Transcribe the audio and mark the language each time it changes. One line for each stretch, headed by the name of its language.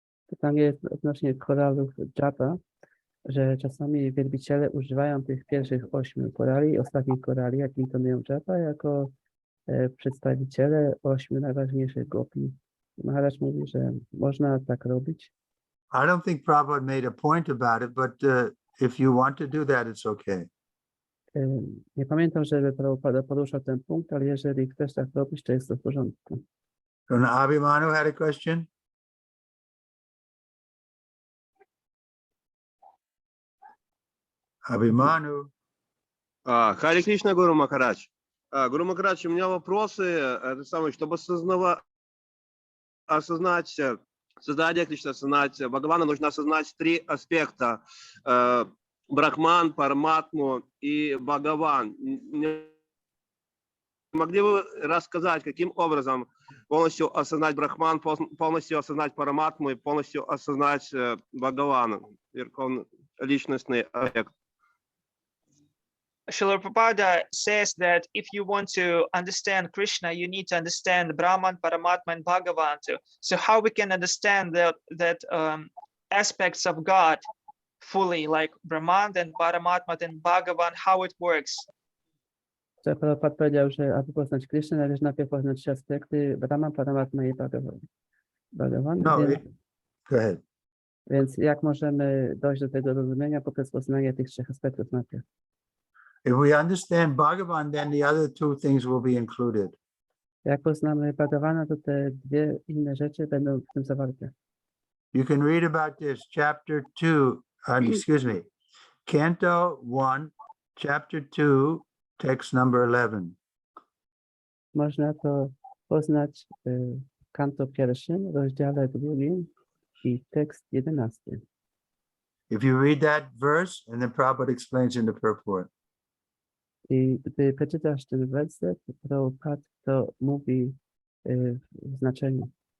Polish: Pytanie jest odnośnie koralów japa, że czasami wielbiciele używają tych pierwszych 8 korali i ostatnich korali, jak intonują japa, jako przedstawiciele 8 najważniejszych gopi. Maharaj mówi, że można tak robić.
English: I don't think Prabhupada made a point about it, but if you want to do that, it's okay.
Polish: Nie pamiętam, żeby Prabhupada poruszał ten punkt, ale jeżeli chcesz tak robić, to jest to w porządku.
English: And Abhimanu had a question? Abhimanu.
Russian: Харе Кришна, Гуру Махарадж. Гуру Махарадж, у меня вопросы, это самое, чтобы осознать создание Кришны, осознать Бхагавана, нужно осознать 3 аспекта. Брахман, Параматму и Бхагаван. Могли бы рассказать, каким образом полностью осознать Брахман, полностью осознать Параматму и полностью осознать Бхагавана, верховный личностный объект?
English: Srila Prabhupada says that if you want to understand Krishna, you need to understand Brahman, Paramatma, and Bhagavan too. So how we can understand that aspects of God fully, like Brahman and Paramatma and Bhagavan, how it works?
Polish: Że Prabhupada powiedział, że aby poznać Krishnę, należy najpierw poznać 3 aspekty Brahman, Paramatma i Bhagavan.
English: No, go ahead.
Polish: Więc jak możemy dojść do tego rozumienia poprzez poznanie tych 3 aspektów najpierw?
English: If we understand Bhagavan, then the other 2 things will be included.
Polish: Jak poznamy Bhagavana, to te 2 inne rzeczy będą w tym zawarte.
English: You can read about this, chapter 2, excuse me, Canto 1, chapter 2, text number 11.
Polish: Można to poznać w kanto 1, rozdziale 2 i tekst 11.
English: If you read that verse, and then Prabhupada explains in the purport.
Polish: I gdy przeczytasz ten werset, Prabhupada to mówi w znaczeniu.